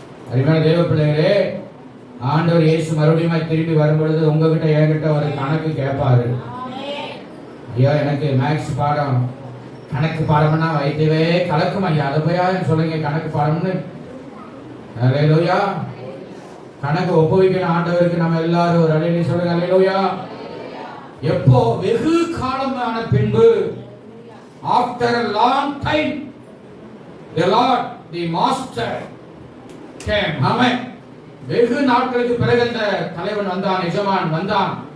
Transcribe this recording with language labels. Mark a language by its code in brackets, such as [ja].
[ta] அருமையான தேவ பிள்ளைகளே, ஆண்டவர் இயேசு மறுபடியும் திரும்பி வரும்பொழுது உங்ககிட்ட என்கிட்ட ஒரு கணக்கு கேட்பாரு. ஐயா, எனக்கு மேக்ஸ் பாடம் கணக்கு பாடம்னா வைத்தவே கலக்கும் ஐயா, அதை போயா சொல்லுங்க கணக்கு பாடம்னு. அல்லேலூயா. கணக்கு ஒப்புவிக்கிற ஆண்டவருக்கு நம்ம எல்லாரும் ஒரு அலையில சொல்லுங்க அல்லேலூயா. எப்போ? வெகு காலமான பின்பு, [en] After a long time, the Lord, the Master came. [ta] ஆமென். வெகு நாட்களுக்கு பிறகு அந்த தலைவன் வந்தான், எஜமான் வந்தான்.